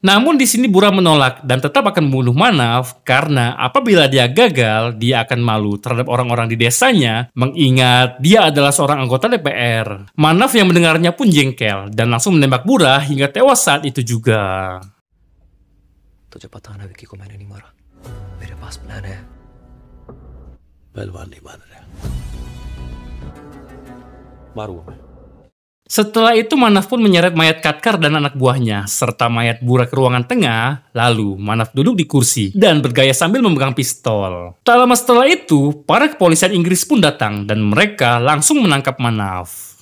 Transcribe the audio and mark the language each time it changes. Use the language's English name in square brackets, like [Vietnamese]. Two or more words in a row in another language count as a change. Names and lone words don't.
[Indonesian] Namun di sini Bura menolak dan tetap akan membunuh Manaf karena apabila dia gagal, dia akan malu terhadap orang-orang di desanya, mengingat dia adalah seorang anggota DPR. Manaf yang mendengarnya pun jengkel dan langsung menembak Bura hingga tewas saat itu juga. [Hindi] तुझे पता ना विकी को मैंने नहीं मारा. मेरे पास प्लान है. पहलवान नहीं मान रहा. मारूंगा मैं. [Indonesian] Setelah itu Manaf pun menyeret mayat Khadkar dan anak buahnya serta mayat Bura ke ruangan tengah. Lalu Manaf duduk di kursi dan bergaya sambil memegang pistol. Tak lama setelah itu, para kepolisian Inggris pun datang dan mereka langsung menangkap Manaf.